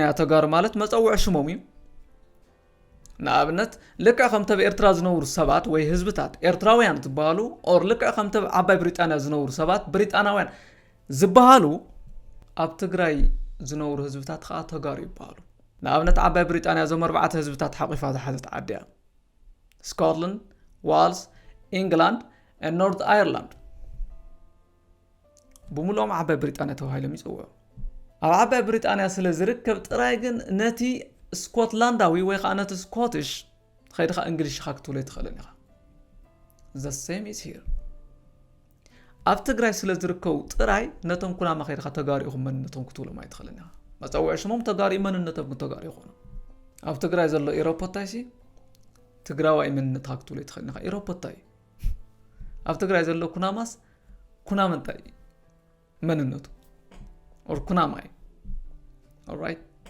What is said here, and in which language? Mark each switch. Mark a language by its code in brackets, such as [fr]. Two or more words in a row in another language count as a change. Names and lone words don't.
[ti] ተጋሩ ማለት መፀውዕ ሽሞም ንኣብነት ልክዕ ከምተ ኤርትራ ዝነብሩ ሰባት ወይ ህዝብታት ኤርትራውያን ዝበሃሉ ኦር ልክዕ ከምተ ዓባይ ብሪጣንያ ዝነብሩ ሰባት ብሪጣናውያን ዝበሃሉ ኣብ ትግራይ ዝነብሩ ህዝብታት ከዓ ተጋሩ ይበሃሉ ንኣብነት ዓባይ ብሪጣንያ ዞም 4 ህዝብታት ሓቂፋ ዝሓዘት ዓዲ እያ ስኮትላንድ ዋልስ ኢንግላንድ ኖርት ኣየርላንድ ብሙሉኦም ዓባይ ብሪጣንያ ተባሂሎም ይፅውዑ ኣብ ዓባይ ብሪጣንያ ስለ ዝርከብ ጥራይ ግን ነቲ ስኮትላንዳዊ ወይ ከዓ ነቲ ስኮቲሽ ከይድካ እንግሊዝካ ክትብሎ ይትኽእልን ኢኻ [en] the same is here [ti] ኣብ ትግራይ ስለ ዝርከቡ ጥራይ ነቶም ኩናማ ከይድካ ተጋሩ ኢኹም መንነቶም ክትብሎም ኣይትኽእልን ኢኻ መፀውዒ ሽሞም ተጋሩ መንነቶም ተጋሩ ይኾኑ ኣብ ትግራይ ዘሎ ኢሮፖታይሲ ትግራዋይ መንነትካ ክትብሎ ይትኽእልን ኢኻ ኢሮፖታይ ኣብ ትግራይ ዘሎ ኩናማስ ኩናምንታይ መንነቱ ኦር ኩናማይ alright